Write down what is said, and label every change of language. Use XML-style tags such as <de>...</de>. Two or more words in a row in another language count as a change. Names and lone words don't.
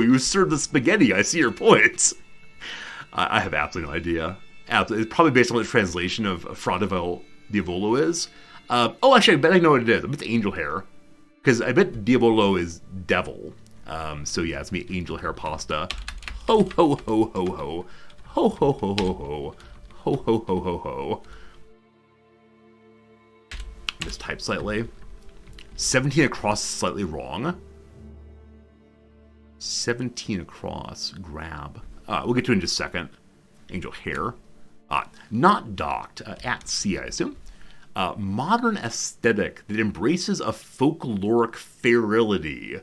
<en>You serve the spaghetti. I see your point. I have absolutely no idea. It's probably based on what the translation of fra diavolo is. Oh, actually, I bet I know what it is. I bet it's angel hair. Because I bet diavolo is devil. So yeah, it's me angel hair pasta. Ho, ho, ho, ho, ho. Ho, ho, ho, ho, ho. Ho, ho, ho, ho, ho. Mistype slightly. 17 across is slightly wrong. 17 across. Grab. We'll get to it in just a second. Angel hair. Not docked. At sea, I assume. Modern aesthetic that embraces a folkloric ferility.</en>